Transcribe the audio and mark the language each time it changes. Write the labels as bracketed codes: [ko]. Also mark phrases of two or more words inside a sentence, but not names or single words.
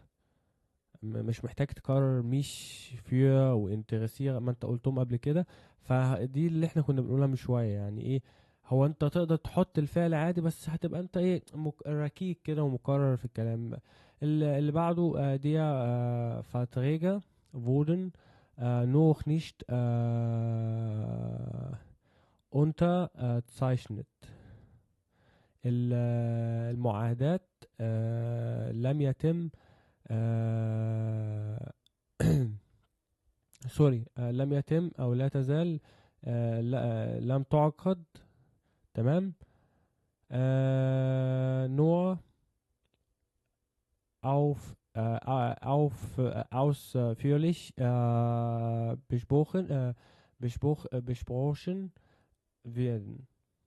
[ar] مش محتاج تكرر مش für وانترسير ما انت قلتهم قبل كده. فدي اللي احنا كنا بنقولها من شوية، يعني ايه، هو انت تقدر تحط الفعل عادي، بس هتبقى انت ايه ركيك كده ومكرر في الكلام. اللي بعده دي [de] Verträge wurden noch nicht unterzeichnet. [ar] المعاهدات لم يتم آه، سوري، لم يتم او لا تزال لم تعقد. تمام. [de] nur ausführlich besprochen werden.